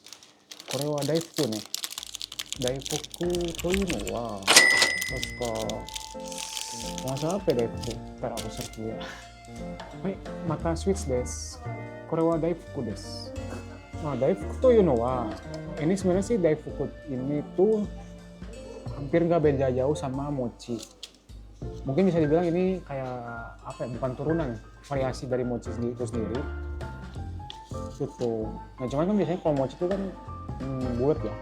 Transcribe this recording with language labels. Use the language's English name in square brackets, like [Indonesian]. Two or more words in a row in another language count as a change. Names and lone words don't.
[Japanese] これは大福ね。大福というのは確か [Indonesian] bahasa apa ya daifuku? Ntar aku search dulu ya. [Japanese] はい、またスイーツです. これは大福です. [Indonesian] Nah, [Japanese] 大福というのは, [Indonesian] ini sebenarnya sih daifuku ini tuh hampir nggak beda jauh sama mochi. Mungkin bisa dibilang ini kayak apa ya? Bukan turunan, variasi dari mochi itu sendiri. Gitu. Nah, cuman kan biasanya kalau mochi itu kan bulat ya.